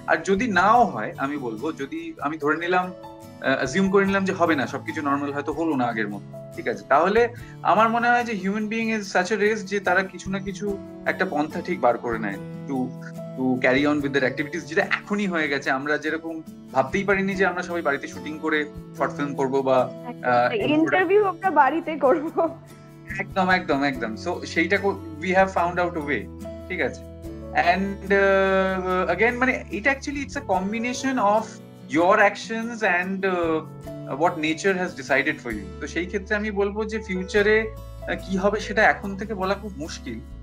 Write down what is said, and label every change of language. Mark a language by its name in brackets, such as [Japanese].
[Bangla] আর যদি নাও হয়, আমি বলবো, যদি আমি ধরে নিলাম, অ্যাজিউম করে নিলাম যে হবে না, সবকিছু নর্মাল হয়তো হলো না আগের মতো, ঠিক আছে, তাহলে আমার মনে হয় যে [English] human being is such a race [Bangla] যে তারা কিছু না কিছু একটা পন্থা ঠিক বার করে নেয় [English] to to carry on with their activities, [Bangla] যেটা এখনই হয়ে গেছে। আমরা যেরকম ভাবতেই পারিনি যে আমরা সবাই বাড়িতে শুটিং করে শর্ট ফিল্ম করবো বা ইন্টারভিউ আমরা বাড়িতে করবো। একদম একদম একদম। [English] so সেইটা we have found out a way, [Bangla] ঠিক আছে। [English] and again [Bangla] মানে এটা [English] Actually it's a combination of your actions and what nature has decided for you. [Bangla] তো সেই ক্ষেত্রে আমি বলবো যে ফিউচারে কি হবে সেটা এখন থেকে বলা খুব মুশকিল।